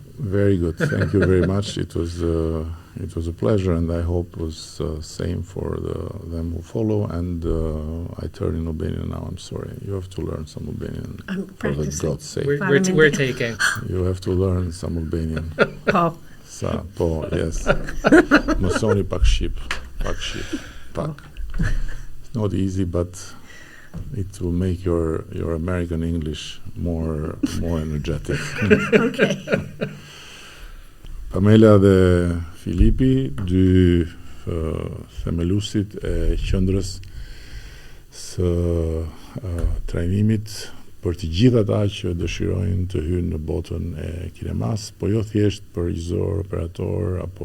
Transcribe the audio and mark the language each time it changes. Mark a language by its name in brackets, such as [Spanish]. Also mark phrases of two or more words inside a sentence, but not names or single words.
[English] Very good. Thank you very much. It was a pleasure, and I hope it was same for them who follow. And I turn in Albanian now. I'm sorry. You have to learn some Albanian. I'm For the practicing. God's sake, We're taking. you have to learn some Albanian. Paul, [Albanian] Sa po, yes. Mësoni pak shqip. Pak. [English] It's not easy, but it will make your American English more energetic. okay. [Albanian] Pamela dhe Filipi, dy themelusit e qendrës së trajnimit për të gjithë ata që dëshirojnë të hynë në botën e kinemas, po jo thjesht për regjisor, operator